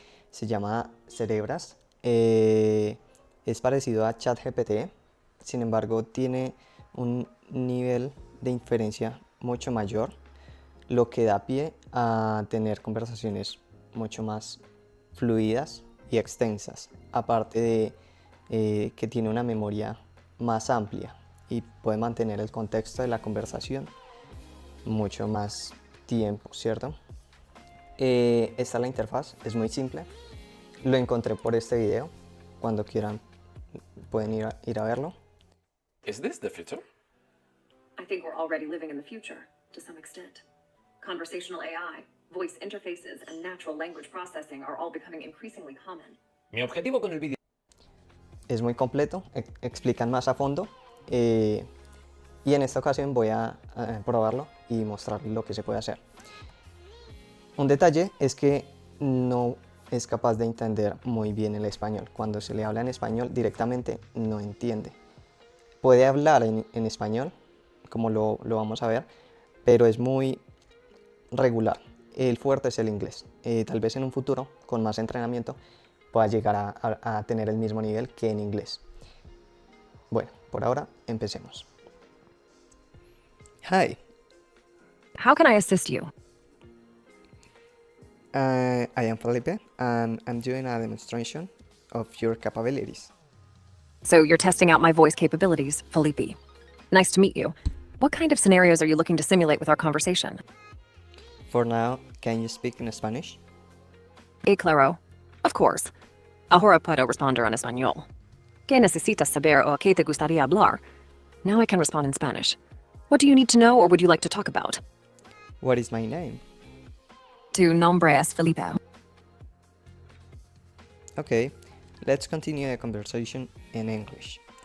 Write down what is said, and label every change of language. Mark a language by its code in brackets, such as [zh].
[es] Se llama Cerebras. Es parecido a ChatGPT, sin embargo tiene un nivel de inferencia mucho mayor, lo que da pie a tener conversaciones mucho más fluidas y extensas, aparte de que tiene una memoria más amplia y puede mantener el contexto de la conversación mucho más tiempo, ¿cierto? Esta es la interfaz, es muy simple. Lo encontré por este video. Cuando quieran pueden ir a verlo. [en] Is this the future? I think we're already living in the future, to some extent. Conversational AI, voice interfaces, and natural language processing are all becoming increasingly common. [es] Mi objetivo con el vídeo Es muy completo, explican más a fondo. Y en esta ocasión voy a probarlo y mostrarles lo que se puede hacer. Un detalle es que no es capaz de entender muy bien el español. Cuando se le habla en español directamente no entiende. Puede hablar en español, como lo vamos a ver, pero es muy regular. El fuerte es el inglés. Tal vez en un futuro, con más entrenamiento, pueda llegar a tener el mismo nivel que en inglés. Bueno, por ahora empecemos. [en] Hi, How can I assist you? I am Felipe and I'm doing a demonstration of your capabilities. So you're testing out my voice capabilities, Felipe. Nice to meet you. What kind of scenarios are you looking to simulate with our conversation? For now, can you speak in Spanish? [es] Claro. [en] Of course. [es] Ahora puedo responder en español. ¿Qué necesitas saber o qué te gustaría hablar? [en] Now I can respond in Spanish. What do you need to know or would you like to talk about? What is my name? [es] Tu nombre es Felipe. [en] Okay, let's continue the conversation in English.